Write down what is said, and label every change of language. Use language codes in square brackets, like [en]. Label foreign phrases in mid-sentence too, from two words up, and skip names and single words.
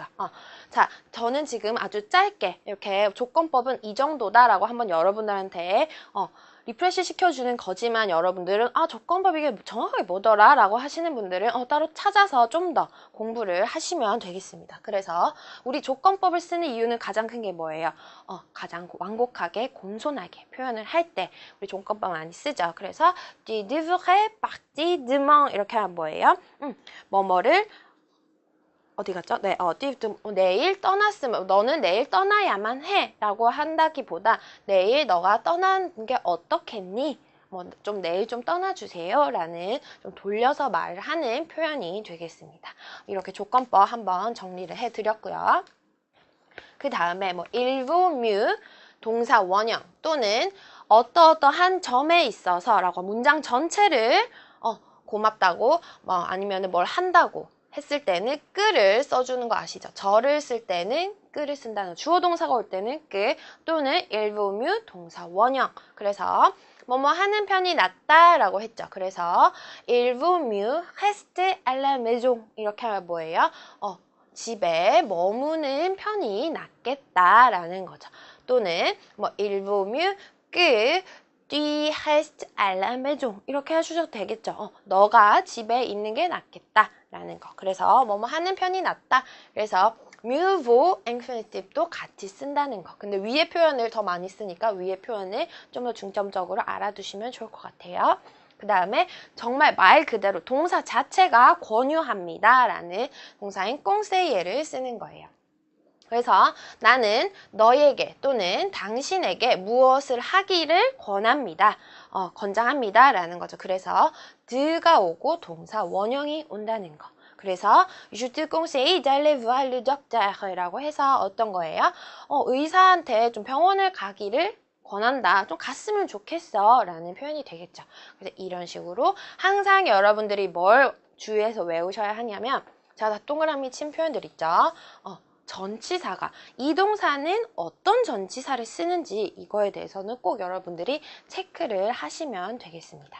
[ko] 자, 저는 지금 아주 짧게 이렇게 조건법은 이 정도다라고 한번 여러분들한테 리프레시 시켜주는 거지만 여러분들은 조건법 이게 정확하게 뭐더라? 라고 하시는 분들은 따로 찾아서 좀 더 공부를 하시면 되겠습니다. 그래서 우리 조건법을 쓰는 이유는 가장 큰 게 뭐예요? 가장 완곡하게, 공손하게 표현을 할 때 우리 조건법 많이 쓰죠. 그래서 [fr] tu devrais partir demain [ko] 이렇게 하면 뭐예요? 뭐뭐를 어디 갔죠? 네, 내일 떠났으면 너는 내일 떠나야만 해 라고 한다기보다 내일 너가 떠나는 게 어떻겠니? 좀 내일 좀 떠나주세요 라는 좀 돌려서 말을 하는 표현이 되겠습니다. 이렇게 조건법 한번 정리를 해드렸고요. 그 다음에 [fr] il vaut mieux [ko] 동사 원형 또는 어떠어떠한 점에 있어서 라고 문장 전체를 고맙다고 아니면 뭘 한다고 했을 때는 끄를 써주는 거 아시죠? 저를 쓸 때는 끄를 쓴다는 주어 동사가 올 때는 끄 또는 [fr] il vaut mieux [ko] 동사 원형. 그래서 뭐뭐 하는 편이 낫다라고 했죠. [fr] 그래서 il vaut mieux rester à la maison [ko] 이렇게 하면 뭐예요? 집에 머무는 편이 낫겠다라는 거죠. [fr] 또는 il vaut mieux que tu restes à la maison [ko] 이렇게 해주셔도 되겠죠. 너가 집에 있는 게 낫겠다라는 거. 그래서 뭐뭐 하는 편이 낫다. 그래서 [fr] mieux vaut [ko] 인피니티브도 같이 쓴다는 거. 근데 위의 표현을 더 많이 쓰니까 위의 표현을 좀 더 중점적으로 알아두시면 좋을 것 같아요. 그 다음에 정말 말 그대로 동사 자체가 권유합니다 라는 동사인 꽁세이에를 쓰는 거예요. 그래서 나는 너에게 또는 당신에게 무엇을 하기를 권합니다. 권장합니다 라는 거죠. 그래서 드가 오고 동사 원형이 온다는 거. [fr] 그래서 je te conseille d'aller voir le docteur [ko] 라고 해서 어떤 거예요? 의사한테 좀 병원을 가기를 권한다. 좀 갔으면 좋겠어 라는 표현이 되겠죠. 그래서 이런 식으로 항상 여러분들이 뭘 주의해서 외우셔야 하냐면 자, 다 동그라미 친 표현들 있죠. 전치사가 이 동사는 어떤 전치사를 쓰는지 이거에 대해서는 꼭 여러분들이 체크를 하시면 되겠습니다.